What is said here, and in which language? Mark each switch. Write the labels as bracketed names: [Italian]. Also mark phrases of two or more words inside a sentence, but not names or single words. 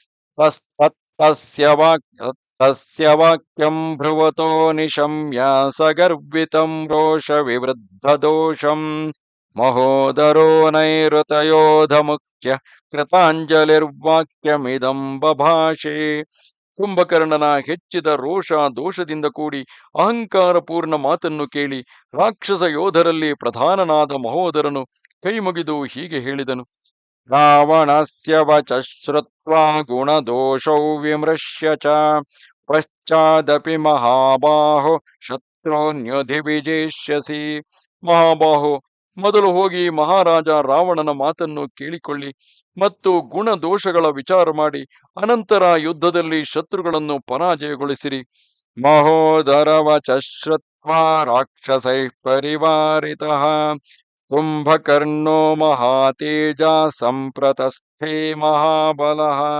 [Sanskrit] ತಸ್ಯ ವಾಕ್ಯಂ ಭ್ರುವತೋ ನಿಶಮ್ಯ ಸಗರ್ವಿತಂ ರೋಷ ವಿವೃದ್ಧ ದೋಷಂ ಮಹೋದರೋ ನೈಋತಯೋಧ ಮುಖ್ಯ ಕೃತಾಂಜಲಿರ್ವಾಕ್ಯಮಿದಂ ಬಭಾಷೆ. [Kannada] ಕುಂಭಕರ್ಣನ ಹೆಚ್ಚಿದ ರೋಷ ದೋಷದಿಂದ ಕೂಡಿ ಅಹಂಕಾರ ಪೂರ್ಣ ಮಾತನ್ನು ಕೇಳಿ ರಾಕ್ಷಸ ಯೋಧರಲ್ಲಿ ಪ್ರಧಾನನಾದ ಮಹೋದರನು ಕೈಮುಗಿದು ಹೀಗೆ ಹೇಳಿದನು. [Sanskrit] ರಾವಣಸ್ಯ ವಚ ಶ್ರುತ್ವಾ ಗುಣದೋಷೌ ವಿಮೃಶ್ಯ ಚ ಪಶ್ಚಾದಪಿ ಮಹಾಬಾಹೋ ಶತ್ರುನ್ಯುಧಿ ವಿಜೇಷ್ಯಸಿ. ಮಹಾಬಾಹೋ, [Kannada] ಮೊದಲು ಹೋಗಿ ಮಹಾರಾಜ ರಾವಣನ ಮಾತನ್ನು ಕೇಳಿಕೊಳ್ಳಿ ಮತ್ತು ಗುಣದೋಷಗಳ ವಿಚಾರ ಮಾಡಿ ಅನಂತರ ಯುದ್ಧದಲ್ಲಿ ಶತ್ರುಗಳನ್ನು ಪರಾಜಯಗೊಳಿಸಿರಿ. [Sanskrit] ಮಹೋದರ ವಚ ಶ್ರುತ್ವಾ ರಾಕ್ಷಸೈ ಪರಿವಾರಿತಃ ಕುಂಭಕರ್ಣೋ ಮಹಾತೇಜ ಸಂಪ್ರತಸ್ಥೆ ಮಹಾಬಲಃ.